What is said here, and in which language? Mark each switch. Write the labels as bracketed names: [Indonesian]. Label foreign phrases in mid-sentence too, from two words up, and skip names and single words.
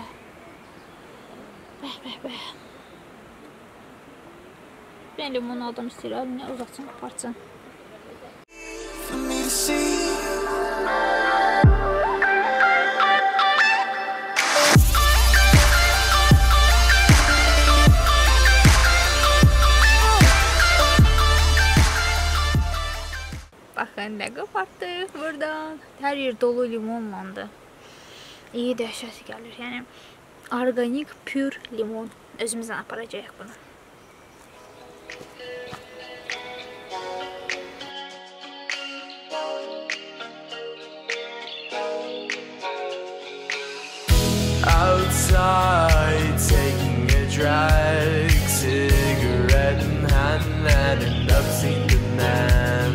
[Azerbaijani] Bəh, bəh, bəh. Ben limon adam istəyirəm, nə uzatsın, qapartsın. [English] for me to see. [Azerbaijani] Baxın, nə qapartdıq buradan. Hər yer dolu limonlandı. İyi dəhşət gəlir. Yəni, organik, pür limon. Özümüzdən aparacağıq bunu. [English] Outside, taking a drag, cigarette in hand, and end up seeing the man.